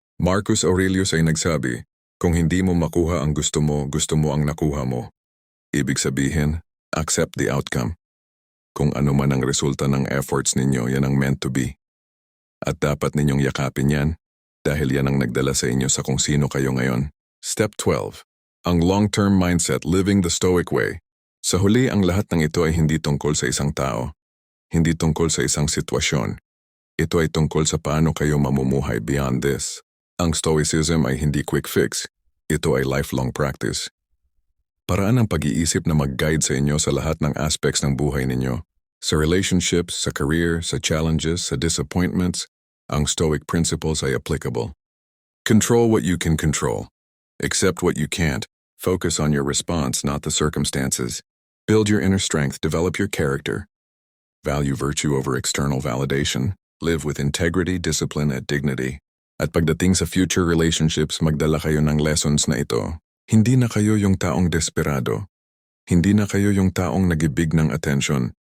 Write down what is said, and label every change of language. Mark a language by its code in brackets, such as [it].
[tl] Marcus Aurelius ay nagsabi, kung hindi mo makuha ang gusto mo ang nakuha mo. Ibig sabihin, [en] accept the outcome. [tl] Kung ano man ang resulta ng efforts ninyo, yan ang [en] meant to be. [tl] At dapat ninyong yakapin yan, dahil yan ang nagdala sa inyo sa kung sino kayo ngayon. [en] Step 12. Ang long-term mindset, living the Stoic way. [tl] Sa huli, ang lahat ng ito ay hindi tungkol sa isang tao. Hindi tungkol sa isang sitwasyon. Ito ay tungkol sa paano kayo mamumuhay beyond this. Ang Stoicism ay hindi quick fix. Ito ay lifelong practice. Paraan ng pag-iisip na mag-guide sa inyo sa lahat ng aspects ng buhay ninyo. Sa relationships, sa career, sa challenges, sa disappointments, ang Stoic principles ay applicable. [en] Control what you can control. Accept what you can't. Focus on your response, not the circumstances. Build your inner strength, develop your character. Value virtue over external validation. Live with integrity, discipline, and dignity. [tl] At pagdating sa future relationships, magdala kayo ng lessons na ito. Hindi na kayo yung taong desperado. Hindi na kayo yung taong nagibig ng attention.